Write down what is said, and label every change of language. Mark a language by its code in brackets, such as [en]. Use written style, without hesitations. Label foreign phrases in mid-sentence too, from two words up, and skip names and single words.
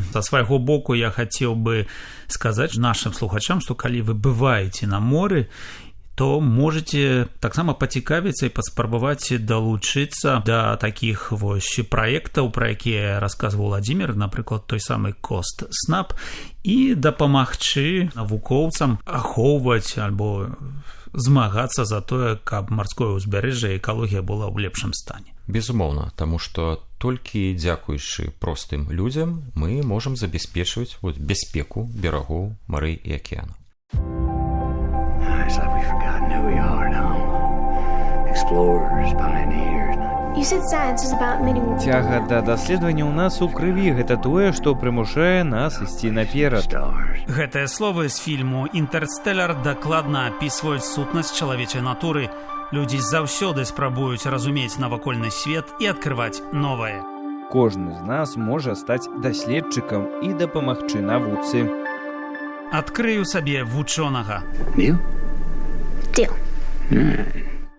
[be] Са свайго боку я хацеў бы сказаць нашым слухачам, што калі вы бываеце на моры, то можете таксама пацікавіцца і паспрабаваць далучыцца да такіх вось праектаў, пра якія расказваў Владзімир, напрыклад, той самы Coast Snap, і дапамагчы навукоўцам ахоўваць альбо змагацца за тое, каб марское ўзбярэжжа і экалогія была ў лепшым стане. Безумоўна, таму што толькі дзякуючы простым людзям мы можам забяспечваць бяспеку берагоў марэй і акіянаў. [en] It's like we've forgotten who we are now. Explorers, pioneers. You said science is about meeting [be] Цяга да даследавання ў нас у крыві гэта тое, што прымушае нас ісці наперад. [en] Stars. [be] Гэтыя словы з фільму «Інтэрстэлар» дакладна апісваюць сутнасць чалавечай натуры. Людзі заўсёды спрабуюць разумець навакольны свет і адкрываць новае. Кожны з нас можа стаць даследчыкам і дапамагчы навуцы. Адкрыю сабе вучонага. [en] You? Deal.